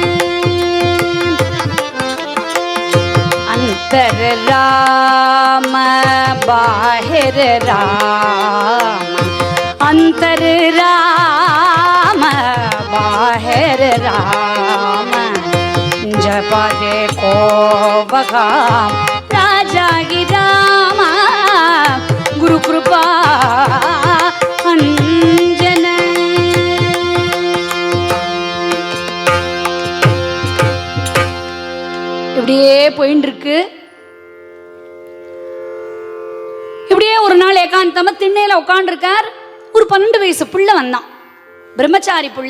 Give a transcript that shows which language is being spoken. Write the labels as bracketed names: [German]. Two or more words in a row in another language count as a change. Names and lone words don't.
[Hindi] अंतर राम बाहिर राम, अंतर राम बाहिर राम, जपा देखो बखाम राजा की राम, गुरु कृपा अंजन. [Tamil] இப்படியே போயின்னு இருக்கு. இப்படியே ஒரு நாள் ஏகாந்தமா திண்ணையில உட்காந்துருக்கார். ஒரு 12 வயசு புள்ள வந்தான், பிரம்மச்சாரி புள்ள.